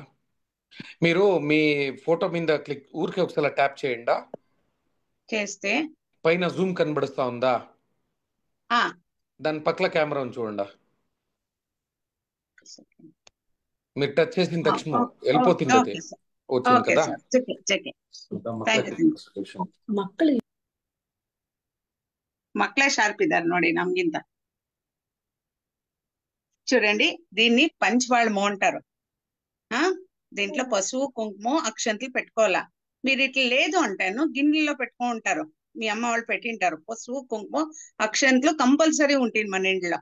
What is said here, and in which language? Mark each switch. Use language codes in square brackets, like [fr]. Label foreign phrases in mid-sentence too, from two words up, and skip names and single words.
[te] మీరు మీ ఫోటో మీద ఊరికే ఒకసారి ట్యాప్ చేయండి. చేస్తే పైన జూమ్ కనబడుస్తా ఉందా? ఆ దాని పక్కల కెమెరా ఉంది చూడండి. మీరు టచ్ చేసిన తక్షణ వెళ్ళిపోతుంది. అది [en] okay sir, [te] వచ్చింది ఓకే కదా. [en] sir, check [kn] ಮಕ್ಕಳು ಮಕ್ಕಳೇ ಶಾರ್ಪ್ ಇದ್ದಾರೆ ನೋಡಿ ನಮ್ಗಿಂತ. [te] చూడండి, దీన్ని పంచవాళ్ళము అంటారు. దీంట్లో పసుపు కుంకుమ అక్షంతలు పెట్టుకోవాలా. మీరు ఇట్లా లేదు అంటాను గిన్నెలో పెట్టుకో ఉంటారు, మీ అమ్మ వాళ్ళు పెట్టింటారు. పసుపు కుంకుమ అక్షంతలు కంపల్సరీ ఉంటుంది మన ఇంట్లో.